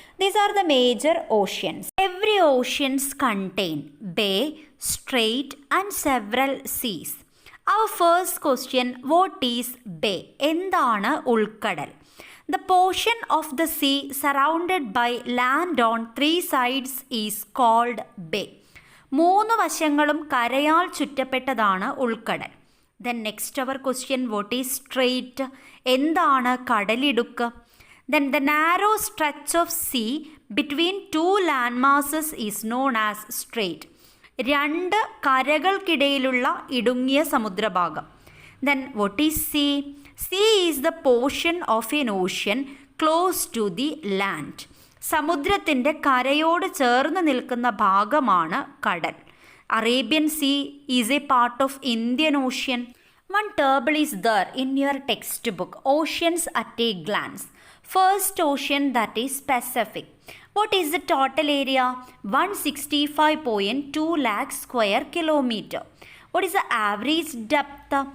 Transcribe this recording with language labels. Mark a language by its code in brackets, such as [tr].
[en] These are the major oceans. Every oceans contain bay, strait and several seas. Our first question, what is bay? [ml] എന്താണ് ഉൾക്കടൽ? [en] The portion of the sea surrounded by land on three sides is called bay. [ml] 3 വശങ്ങളും കരയാൽ ചുറ്റപ്പെട്ടതാണ് ഉൾക്കടൽ. [en] Then next our question, what is strait? [ml] എന്താണ് കടലിടുക്ക്? [en] Then the narrow stretch of sea between two landmasses is known as strait. [ml] 2 കരകൾക്കിടയിലുള്ള ഇടുങ്ങിയ സമുദ്രഭാഗം. [en] Then what is sea? Sea is the portion of an ocean close to the land. [ml] സമുദ്രത്തിൻ്റെ കരയോട് ചേർന്ന് നിൽക്കുന്ന ഭാഗമാണ് കടൽ. [en] Arabian Sea is a part of Indian Ocean. One table is there in your textbook, Oceans at a glance. First ocean, that is Pacific. What is the total area? 165.2 lakh square kilometer. What is the average depth?